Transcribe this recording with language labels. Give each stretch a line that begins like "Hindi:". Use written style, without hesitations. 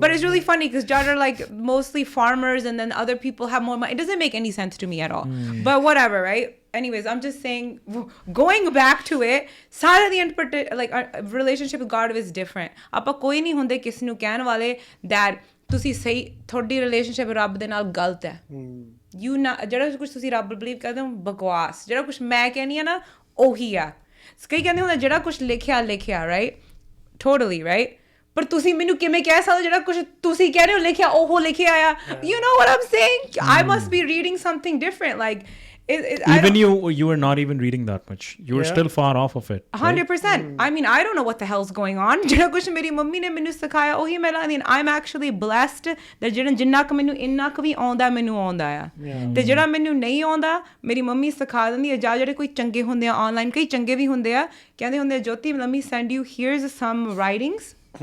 English: but it's really funny because jat are like mostly farmers and then other people have more money it doesn't make any sense to me at all but whatever right anyways I'm just saying going back to it
Punjabi: ਸਾਰੇ ਦੀ
English: like relationship with God is different
Punjabi: ਆਪਾਂ ਕੋਈ ਨਹੀਂ ਹੁੰਦੇ ਕਿਸ ਨੂੰ ਕਹਿਣ ਵਾਲੇ
English: that
Punjabi: ਤੁਸੀਂ ਸਹੀ ਤੁਹਾਡੀ relationship ਰੱਬ ਦੇ ਨਾਲ ਗਲਤ ਹੈ
English: you
Punjabi: ਨਾ ਜਿਹੜਾ ਕੁਛ ਤੁਸੀਂ ਰੱਬ ਬਲੀਵ ਕਰਦੇ ਹੋ ਬਕਵਾਸ ਜਿਹੜਾ ਕੁਛ ਮੈਂ ਕਹਿੰਦੀ ਆ ਨਾ ਉਹੀ ਆ ਕਈ ਕਹਿੰਦੇ ਹੁੰਦੇ ਜਿਹੜਾ ਕੁਛ ਲਿਖਿਆ
English: right totally right
Punjabi: ਪਰ ਤੁਸੀਂ ਮੈਨੂੰ ਕਿਵੇਂ ਕਹਿ ਸਕਦੇ ਜਿਹੜਾ ਕੁਝ ਤੁਸੀਂ ਕਹਿ ਰਹੇ ਹੋ ਲਿਖਿਆ ਉਹ ਲਿਖਿਆ ਆ
English: you know what I'm saying I must be reading something different like even you are not even reading that much. You are still far off of it. 100%. I mean, I don't know what the hell's going on.
Punjabi: ਜਿਹੜਾ ਕੁਝ ਮੇਰੀ mummy ਨੇ ਮੈਨੂੰ ਸਿਖਾਇਆ ਉਹੀ ਮੈਂ
English: I mean, I'm actually blessed that
Punjabi: ਜਿੰਨਾ ਕੁ ਮੈਨੂੰ ਇੰਨਾ ਕੁ ਵੀ ਆਉਂਦਾ ਮੈਨੂੰ ਆਉਂਦਾ ਆ ਤੇ ਜਿਹੜਾ ਮੈਨੂੰ ਨਹੀਂ ਆਉਂਦਾ ਮੇਰੀ ਮੰਮੀ ਸਿਖਾ ਦਿੰਦੀ ਹੈ ਜਾਂ ਜਿਹੜੇ ਕੋਈ ਚੰਗੇ ਹੁੰਦੇ ਆ ਆਨਲਾਈਨ ਕਈ ਚੰਗੇ ਵੀ ਹੁੰਦੇ ਆ ਕਹਿੰਦੇ ਹੁੰਦੇ ਜੋਤੀ
English: let me send you here's some writings